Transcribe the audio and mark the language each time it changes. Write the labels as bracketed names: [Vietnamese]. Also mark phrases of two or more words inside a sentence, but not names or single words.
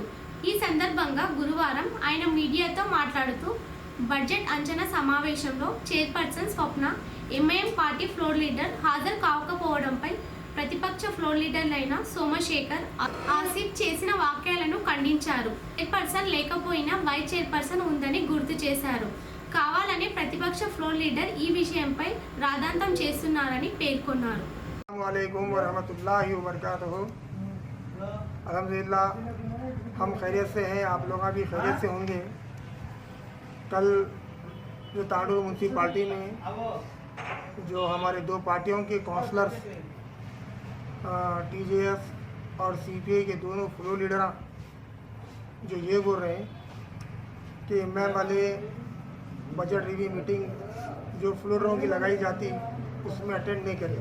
[Telugu] ఈ సందర్భంగా గురువారం ఆయన మీడియాతో మాట్లాడుతూ బడ్జెట్ అంచనా సమావేశంలో చైర్పర్సన్ స్వప్న, ఎంఐఎం పార్టీ [English] ఫ్లోర్ లీడర్ [Telugu] హాజరు కాకపోవడంపై ప్రతిపక్ష ఫ్లోర్ లీడర్లైన సోమశేఖర్, ఆసిఫ్ చేసిన వ్యాఖ్యలను ఖండించారు. చైర్పర్సన్ లేకపోయినా [English] వైస్ చైర్పర్సన్ [Telugu] ఉందని గుర్తు చేశారు. కావాలనే ప్రతిపక్ష [English] ఫ్లోర్ లీడర్ [Telugu] ఈ విషయంపై రాద్ధాంతం చేస్తున్నారని పేర్కొన్నారు. [Arabic] السلام عليكم ورحمة الله وبركاته. [Urdu] الحمدللہ ہم خیریت سے ہیں، آپ لوگ بھی خیریت سے ہوں گے. کل جو تانڈور میونسپلٹی میں جو ہمارے دو پارٹیوں کے کاؤنسلرز ٹی جے ایس اور سی پی آئی کے دونوں [English] floor leader [Urdu] جو یہ بول رہے ہیں کہ ایم آئی ایم والے [English] budget review meeting [Urdu] جو فلوروں کی لگائی جاتی اس میں اٹینڈ نہیں کرے.